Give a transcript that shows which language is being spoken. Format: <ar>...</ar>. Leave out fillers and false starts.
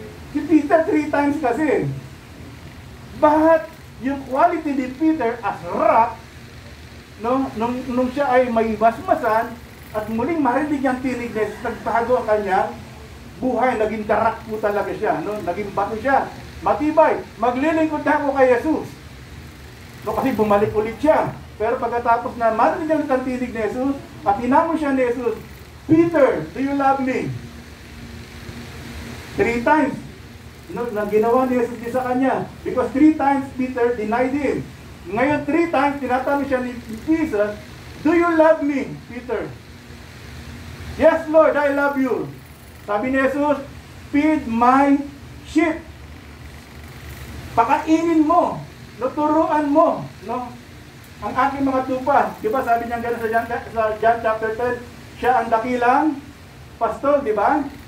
<tl>Si Peter 3 times kasi. But yung quality ni Peter as rock, no, nung siya ay may basmasan at muling marinig ang tinig na nagbago ang kanyang buhay, naging darak po talaga siya, no? Naging bato siya, matibay, maglilingkod na ako kay Jesus. No, kasi bumalik ulit siya. Pero pagkatapos na marinig ang tinig ni Jesus at hinamon siya ni Jesus,</tl> <en>Peter, do you love me?</en> <tl>3 times, no, na ginawa ni Jesus sa kanya.</tl> <en>Because 3 times Peter denied him.</en> <tl>Ngayon 3 times, tinatanong siya ni Jesus,</tl> <en>do you love me, Peter? Yes, Lord, I love you.</en> <tl>Sabi ni Jesus,</tl> <en>feed my sheep.</en> <tl>Pakainin mo, turuan mo, no, ang aking mga tupa. Di ba sabi niya gano'n sa John chapter 10, siya ang dakilang pastol, di ba?</tl>